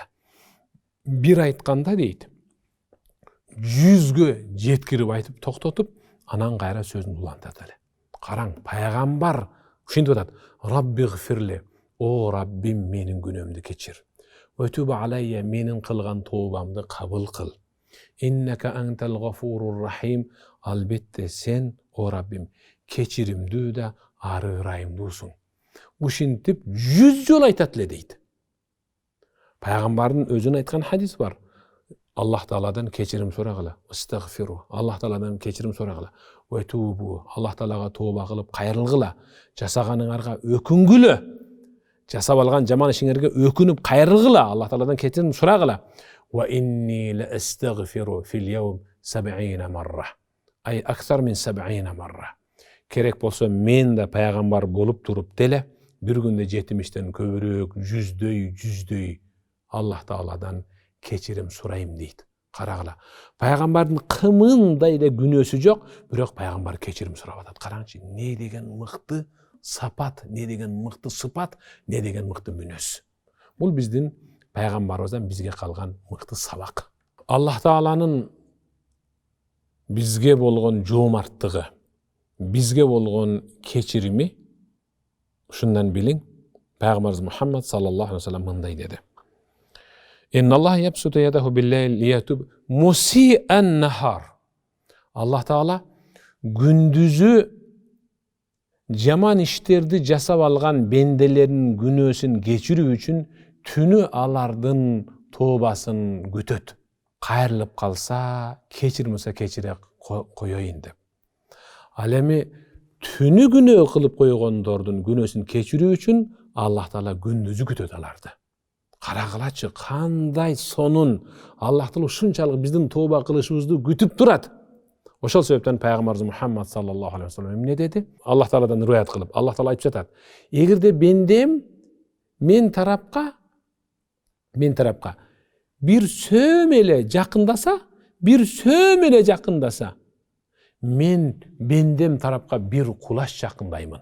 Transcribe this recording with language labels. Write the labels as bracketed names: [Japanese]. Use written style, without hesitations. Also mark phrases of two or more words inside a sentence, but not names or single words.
[Kyrgyz] Бир айтканда дейт, 100гө жеткирип айтып токтотуп, анан кайра сөзүн улантат эле. Караң, пайгамбар ушинтип атат: Раббигфирли, о Раббим, менин күнөөмдү кечир. [Arabic] وتب علي, [Kyrgyz] менин кылган тообамды кабыл кыл. [Arabic] إنك أنت الغفور الرحيم, [Kyrgyz] албетте сен, о Раббим, кечиримдүү да ары ырайымдуусуң. Ушинтип 100 жол айтат эле дейт. Пайгамбардын өзүнүн айткан хадис бар. Аллах Тааладан кечирим сурагыла. [Arabic] أستغفر. [Kyrgyz] Аллах Тааладан кечирим сурагыла. [Arabic] وتوبوا. [Kyrgyz] Аллах Таалага тооба кылып кайрылгыла. Жасаганыңарга өкүнгүлө. Жасап алган жаман ишиңерге өкүнүп кайрылгыла. Аллах Тааладан кечирим сурагыла. [Arabic] وإني لأستغفر في اليوم 70 مرة. أي أكثر من 70 مرة. [Kyrgyz] Керек болсо мен да пайгамбар болуп туруп деле бир күндө 70тен көбүрөөк, жүздөй Аллах Тааладан кечирим сурайм дейт. Карагыла. Пайгамбардын кымындай эле күнөөсү жок, бирок пайгамбар кечирим сурап атат. Караңчы, не деген мыкты сапат, не деген мыкты сыпат, не деген мыкты мүнөз. Бул биздин пайгамбарыбыздан бизге калган мыкты сабак. Аллах Тааланын бизге болгон жоомарттыгы, бизге болгон кечирими ушундан билиң. Пайгамбарыбыз Мухаммад [Arabic] صلى الله عليه وسلم [Kyrgyz] мындай деди: [Arabic] إن الله يبسط يده بالليل ليتوب مسيء النهار. [Kyrgyz] Аллах Таала күндүзү жаман иштерди жасап алган бенделердин күнөөсүн кечирүү үчүн түнү алардын тообасын күтөт. Кайрылып калса, кечирмесе кечире коёюн деп. Ал эми түнү күнөө кылып койгондордун күнөөсүн кечирүү үчүн Аллах Таала күндүзү күтөт аларды. Карагылачы, кандай сонун Аллах Таала ушунчалык биздин тооба кылышыбызды күтүп турат. Ошол себептен пайгамбарыбыз Мухаммад [Arabic] صلى الله عليه وسلم [Kyrgyz] эмне деди? Аллах Тааладан риwayat кылып, Аллах Таала айтып жатат: эгерде бендем мен тарапка бир сөөм эле жакындаса, мен бендем тарапка бир кулаш жакындаймын.